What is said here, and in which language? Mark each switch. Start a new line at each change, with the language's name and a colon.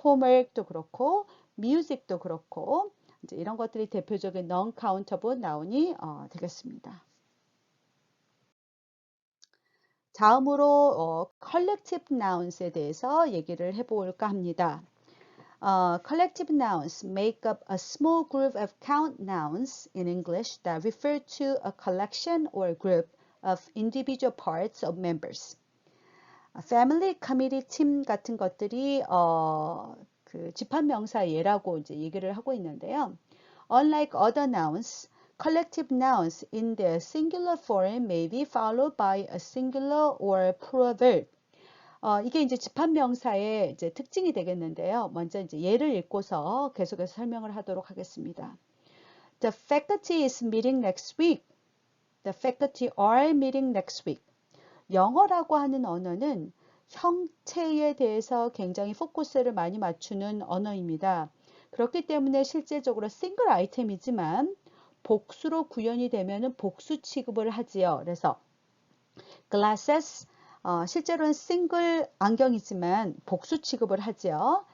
Korean: homework도 그렇고 music도 그렇고 이제 이런 것들이 대표적인 non-countable noun이 되겠습니다. 다음으로 collective nouns에 대해서 얘기를 해볼까 합니다.
English: Collective nouns make up a small group of count nouns in English that refer to a collection or group of individual parts of members.
Korean: Family, committee, team 같은 것들이 그 집합명사 예라고 이제 얘기를 하고 있는데요.
English: Unlike other nouns, collective nouns in their singular form may be followed by a singular or plural verb.
Korean: 이게 이제 집합명사의 이제 특징이 되겠는데요. 먼저 이제 예를 읽고서 계속해서 설명을 하도록 하겠습니다.
English: The faculty is meeting next week. The faculty are meeting next week.
Korean: 영어라고 하는 언어는 형태에 대해서 굉장히 포커스를 많이 맞추는 언어입니다. 그렇기 때문에 실제적으로 싱글 아이템이지만 복수로 구현이 되면 복수 취급을 하지요. 그래서 glasses, 실제로는 싱글 안경이지만 복수 취급을 하지요.